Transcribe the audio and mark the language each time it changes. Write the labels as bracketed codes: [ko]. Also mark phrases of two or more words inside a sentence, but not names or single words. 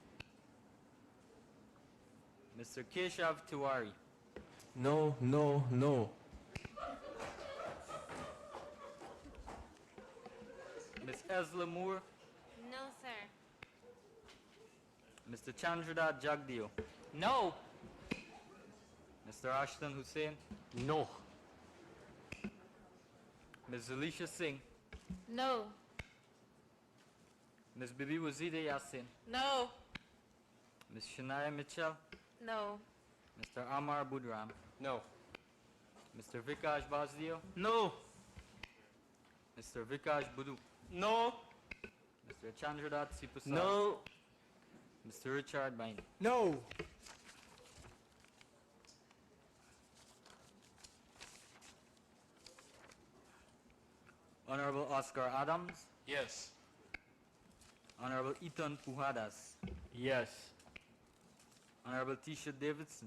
[en] Mr. Keshav Tiwari. No, no, no. Ms. Esla Moore. No, sir. Mr. Chandradat Jagdeo. No. Mr. Ashton Hussain. No. Ms. Alicia Singh. No. Ms. Bibi Wazide Yassin. No. Ms. Shania Mitchell. No. Mr. Amar Budram. No. Mr. Vikash Basdio. No. Mr. Vikash Budu. No. Mr. Chandradat Sipasad. No. Mr. Richard Bain. No. Honorable Oscar Adams. Yes. Honorable Ethan Pujadas. Yes. Honorable Tisha Davidson.